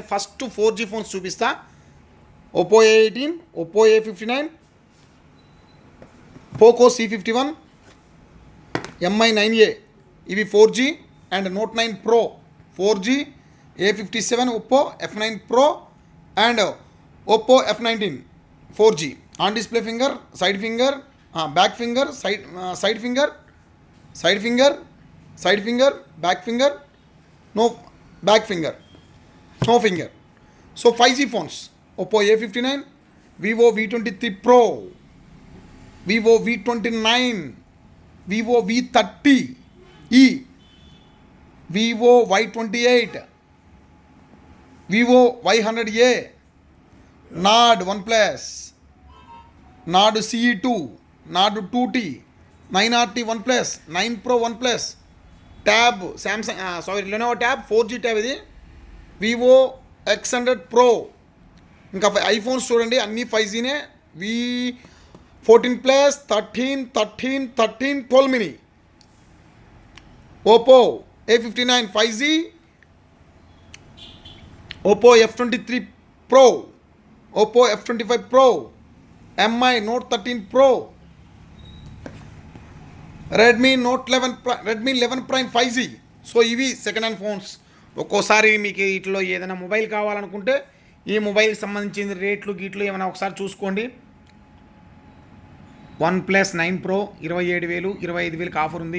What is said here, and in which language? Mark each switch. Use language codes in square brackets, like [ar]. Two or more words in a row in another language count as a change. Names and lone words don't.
[te] ఫస్ట్ 4G ఫోన్స్ చూపిస్తా. ఒప్పో A18, ఒప్పో A59, పోకో C51, MI 9A ఇవి 4G అండ్ నోట్ 9 Pro 4G, A57 ఒప్పో F9 Pro అండ్ ఒప్పో F19 4G. [en] on display finger, side finger, back finger, side finger, side finger, back finger, no back finger, no finger. So 5G phones, Oppo A59, Vivo V23 Pro, Vivo V29, Vivo V30e, Vivo Y28, Vivo Y100A, Nord OnePlus, Nord CE2, Nord 2T, 9RT OnePlus, 9 Pro OnePlus, ట్యాబ్ శాంసంగ్ లెనోవో ట్యాబ్ 4G ట్యాబ్ ఇది, వివో X100 Pro. [te] ఇంకా ఐఫోన్స్ చూడండి అన్నీ 5Gనే. [en] V14 Plus, 13, 12 mini, Oppo A59 5G, Oppo F23 Pro, Oppo F25 Pro, MI Note 13 Pro, రెడ్మీ 11 ప్రైమ్ 5G. [te] సో ఇవి [en] second hand phones. [te] ఒక్కోసారి మీకు వీటిలో ఏదైనా మొబైల్ కావాలనుకుంటే ఈ మొబైల్కి సంబంధించిన రేట్లు గీట్లు ఏమైనా ఒకసారి చూసుకోండి. OnePlus 9 Pro 27,000, 25,000కి ఆఫర్ ఉంది.